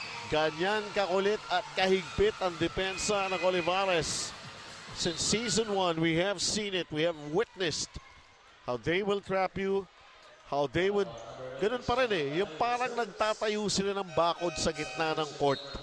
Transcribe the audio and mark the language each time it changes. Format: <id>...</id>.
<tl>Ganyan kakulit at kahigpit ang depensa ng Olivarez.</tl> <en>Since season 1, we have seen it. We have witnessed how they will trap you. How they would...</en> <tl>Ganun pa rin eh. Yung parang nagtatayo sila ng bakod sa gitna ng court.</tl>